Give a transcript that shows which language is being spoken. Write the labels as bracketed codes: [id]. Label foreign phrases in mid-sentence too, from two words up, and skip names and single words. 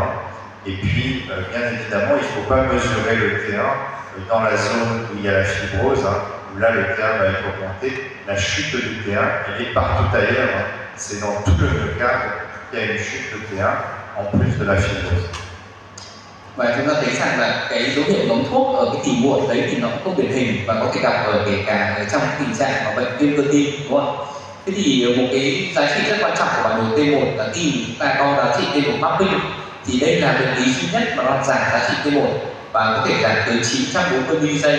[fr] Et puis, bien évidemment, il ne faut pas mesurer le T1 dans la zone où il y a la fibrose, où là le T1 va être augmenté. La chute du T1, elle est partout ailleurs. C'est dans tout le myocarde qu'il y a une chute de T1 en plus de la fibrose. [vi] Và chúng ta thấy rằng là cái dấu hiệu ngấm thuốc ở cái tỉ muộn đấy thì nó cũng không điển hình và có thể gặp ở kể cả ở trong tình trạng của bệnh viêm cơ tim, đúng không? Thế thì một cái giá trị rất quan trọng của bản đồ T1 là khi chúng ta đo giá trị [en] T1 mapping [vi] thì đây là bệnh lý duy nhất mà nó giảm giá trị T1 và có thể giảm tới 940 ms giây.